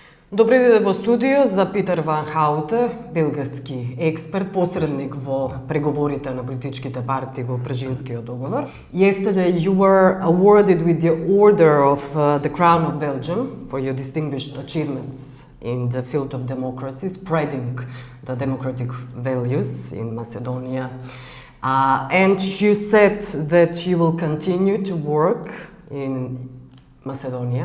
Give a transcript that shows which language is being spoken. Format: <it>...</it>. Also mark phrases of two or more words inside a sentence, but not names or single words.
<mk>Добри дојде во студио за Питер Ванхауте, белгиски експерт, посредник во преговорите на политичките партии во Прежинскиот договор.</mk> <en>Yesterday you were awarded with the Order of the Crown of Belgium for your distinguished achievements in the field of democracy, spreading the democratic values in Macedonia. And you said that you will continue to work in Macedonia.</en>